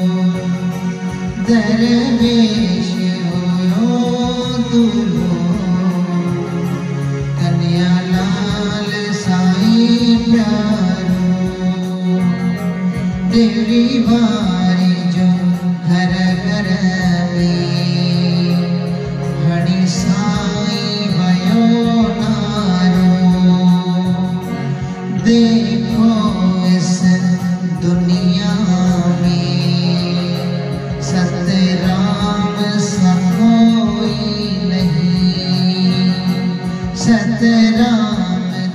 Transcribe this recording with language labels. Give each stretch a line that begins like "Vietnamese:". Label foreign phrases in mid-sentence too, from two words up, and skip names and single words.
Sindhi: दरवेश होयो दूल्हो कन्या लाल साई प्यारो देवी वारी जो घर घर में हणी साई वयो नारो
Hindi: देखो इस दुनिया में सतराम सा कोई नहीं सतराम